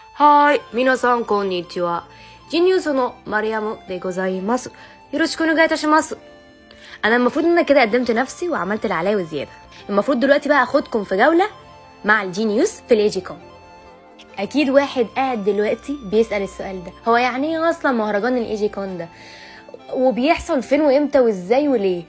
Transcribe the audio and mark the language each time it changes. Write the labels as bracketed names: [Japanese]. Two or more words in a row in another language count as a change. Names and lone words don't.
[Japanese] はい、皆さんこんにちは。ジニュースのمريمでございます。よろしくお願いいたします。 [Arabic] انا المفروض ان انا كده قدمت نفسي وعملت اللي عليا وزياده. المفروض دلوقتي بقى اخدكم في جوله مع الجينيوس في الايجي كوم. اكيد واحد قاعد دلوقتي بيسأل السؤال ده، هو يعني ايه اصلا مهرجان الايجي كون ده وبيحصل فين وامتى وازاي وليه؟